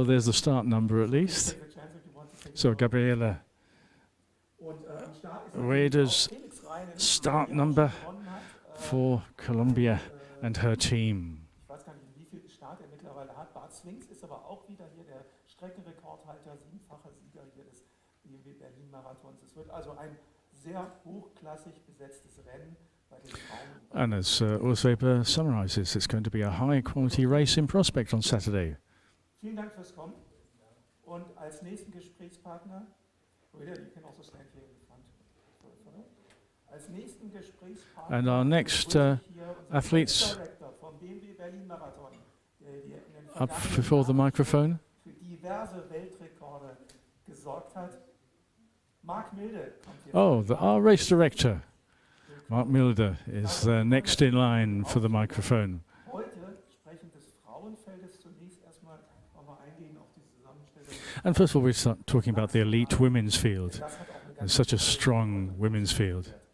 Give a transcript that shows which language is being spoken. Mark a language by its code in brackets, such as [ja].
[en] Oh, there's the start number at least. So Gabriela Rueda's start number for Colombia and her team. [de] Ich weiß gar nicht, wie viel Start mittlerweile hat. Bart Swings ist aber auch wieder hier der Streckenrekordhalter, 7-facher Sieger hier des BMW Berlin-Marathons. Es wird also ein sehr hochklassig besetztes Rennen bei den Frauen. [en] And as Urs Weber summarizes, it's going to be a high-quality race in prospect on Saturday. [de] Vielen Dank fürs Kommen. Und als nächsten Gesprächspartner, [en] you can also stand here in the front. [de] Als nächsten Gesprächspartner, [en] and our next athletes up before the microphone. [de] Für diverse Weltrekorde gesorgt hat. Mark Milde. [en] Oh, our race director, Mark Milde, is next in line for the microphone. And first of all, we start talking about the elite women's field. It's such a strong women's field.